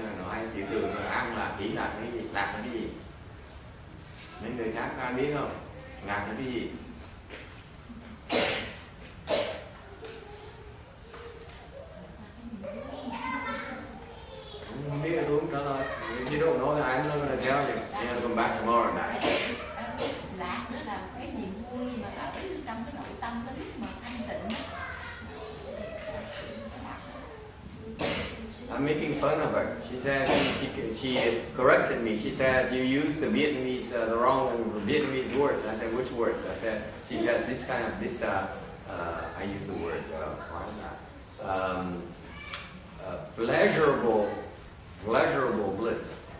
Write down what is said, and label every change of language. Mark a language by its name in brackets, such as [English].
[Vietnamese] Nói ai chịu tưởng là ăn lạc, hỷ lạc là cái gì? Lạc là cái gì? Mấy người khác có ai biết không? Lạc là cái gì? Không biết là tôi không trả lời. [English] You don't know, I'm not gonna tell you. You have to come back tomorrow night. [Vietnamese] Lạc đó là cái niềm vui mà ở trong cái nội tâm cái lúc mà thanh tịnh. [English] I'm making fun of her. She says she corrected me. She says you used the Vietnamese the wrong Vietnamese words. I said which words? She said this kind of this. I use the word pleasurable bliss.